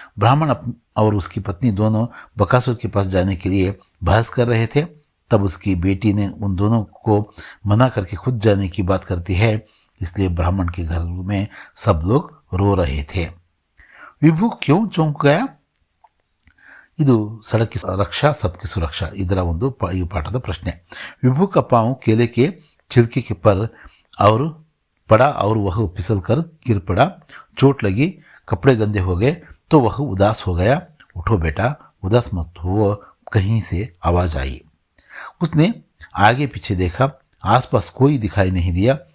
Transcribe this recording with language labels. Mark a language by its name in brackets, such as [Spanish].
[Hindi] ब्राह्मण और उसकी पत्नी दोनों बकासुर के पास जाने के लिए बहस कर रहे थे. तब उसकी बेटी ने उन दोनों को मना करके खुद जाने की बात करती है. इसलिए ब्राह्मण के घर में सब लोग रो रहे थे. विभू क्यों चौंक गया? [Kannada] ಇದು [Hindi] सड़क की रक्षा सबकी सुरक्षा [Kannada] ಇದರ ಒಂದು ಈ ಪಾಠದ ಪ್ರಶ್ನೆ. [Hindi] विभू का पाँव केले के छिलके के पर और पड़ा और वह फिसल कर गिर पड़ा. चोट लगी, कपड़े गंदे हो गए तो वह उदास हो गया. उठो बेटा, उदास मत हो, कहीं से आवाज़ आई. उसने आगे पीछे देखा, आसपास कोई दिखाई नहीं दिया.